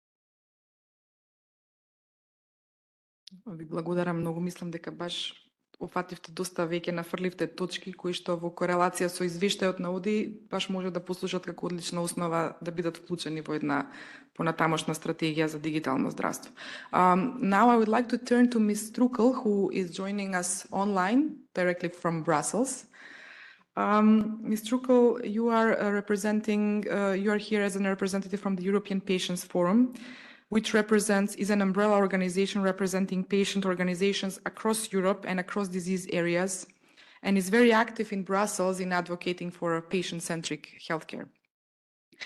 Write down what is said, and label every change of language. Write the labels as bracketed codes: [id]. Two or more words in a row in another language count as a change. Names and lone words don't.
[mk] Ви благодарам многу, мислам дека баш опфативте доста веќе нафрливте точки кои што во корелација со извештајот на ОДИ баш може да послужат како одлична основа да бидат вклучени во една понатамошна стратегија за дигитално здравство. [en] Now I would like to turn to Ms. Strukel, who is joining us online directly from Brussels. Ms. Strukel, you are here as a representative from the European Patients Forum, which is an umbrella organization representing patient organizations across Europe and across disease areas, and is very active in Brussels in advocating for a patient-centric healthcare.